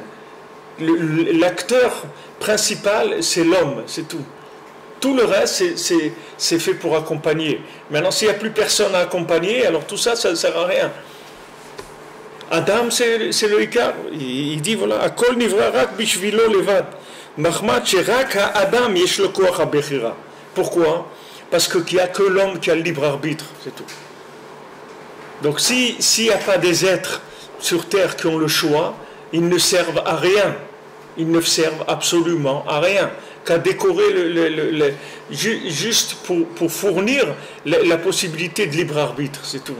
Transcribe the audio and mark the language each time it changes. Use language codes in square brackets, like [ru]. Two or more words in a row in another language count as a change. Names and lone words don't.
[fr] L'acteur principal, c'est l'homme, c'est tout. Tout le reste, c'est fait pour accompagner. Maintenant, s'il n'y a plus personne à accompagner, alors tout ça, ça ne sert à rien. Adam, c'est le Ikar. Il dit, voilà, [he] הכל נברא רק בשבילו לבד. [fr] Pourquoi? Parce qu'il n'y a que l'homme qui a le libre arbitre, c'est tout. Donc s'il n'y a pas des êtres sur terre qui ont le choix, ils ne servent à rien. Ils ne servent absolument à rien qu'à décorer juste pour fournir la possibilité de libre arbitre, c'est tout.